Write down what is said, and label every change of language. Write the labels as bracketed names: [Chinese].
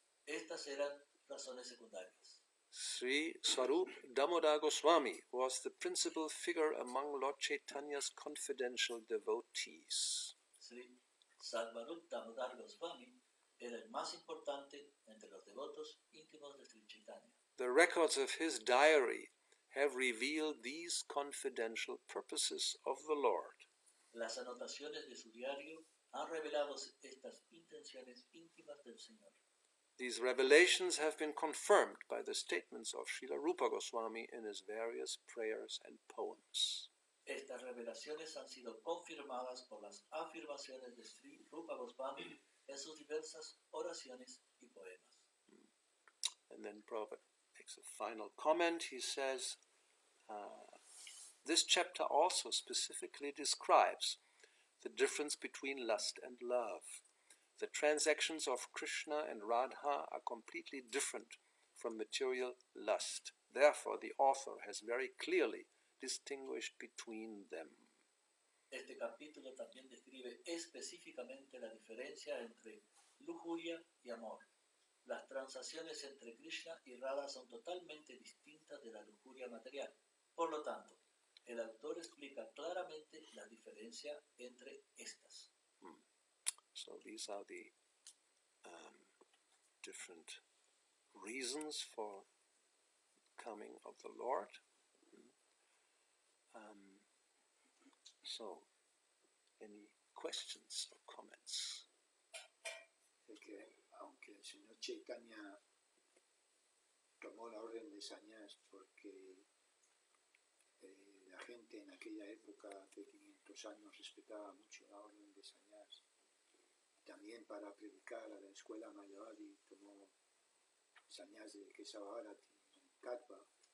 [Spanish] Estas eran razones secundarias. [English] Sri Swarup Damodar Goswami was the principal figure among Lord Chaitanya's confidential devotees. [Spanish] Sri Swarup Damodar Goswami era el más importante entre los devotos íntimos de Sri Chaitanya. [English] The records of his diary have revealed these confidential purposes of the Lord. [Spanish] Las anotaciones de su diario han revelado estas intenciones íntimas del Señor. [English] These revelations have been confirmed by the statements of Srila Rupa Goswami in his various prayers and poems. [Spanish] Estas revelaciones han sido confirmadas por las afirmaciones de Sri Rupa Goswami en sus diversas oraciones y poemas. [English] And then Prabhupada makes a final comment. He says, this chapter also specifically describes the difference between lust and love. The transactions of Krishna and Radha are completely different from material lust. Therefore, the author has very clearly distinguished between them. [Spanish] Este capítulo también describe específicamente la diferencia entre lujuria y amor. Las transacciones entre Krishna y Radha son totalmente distintas de la lujuria material. Por lo tanto, el autor explica claramente la diferencia entre estas. [English] So these are the different reasons for coming of the Lord. So, any questions or comments? [Spanish] Que aunque el señor Chaitanya tomó la orden de sannyas porque la gente en aquella época, hace 500 años, respetaba mucho la orden de sannyas. También para predicar a la escuela Mayavadi tomó sannyas de Kesavaharati en Katva.